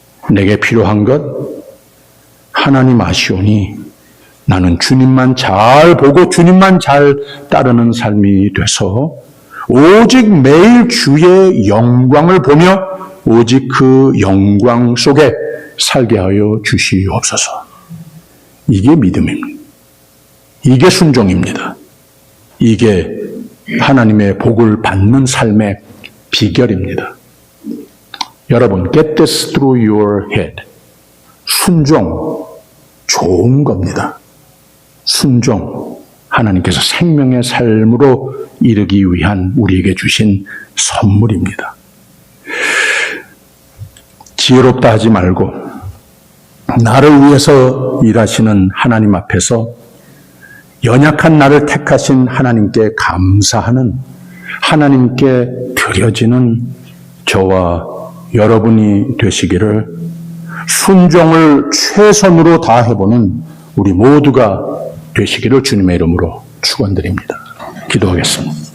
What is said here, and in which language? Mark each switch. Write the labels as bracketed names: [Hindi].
[Korean] 내게 필요한 것 하나님 아시오니 나는 주님만 잘 보고 주님만 잘 따르는 삶이 돼서 오직 매일 주의 영광을 보며 오직 그 영광 속에 살게 하여 주시옵소서. 이게 믿음입니다. 이게 순종입니다. 이게 하나님의 복을 받는 삶의 비결입니다. 여러분, [English] get this through your head. [Korean] 순종, 좋은 겁니다. 순종, 하나님께서 생명의 삶으로 이르기 위한 우리에게 주신 선물입니다. 지혜롭다 하지 말고 나를 위해서 일하시는 하나님 앞에서 연약한 나를 택하신 하나님께 감사하는, 하나님께 드려지는 저와 여러분이 되시기를, 순종을 최선으로 다해보는 우리 모두가 되시기를 주님의 이름으로 축원드립니다. 기도하겠습니다.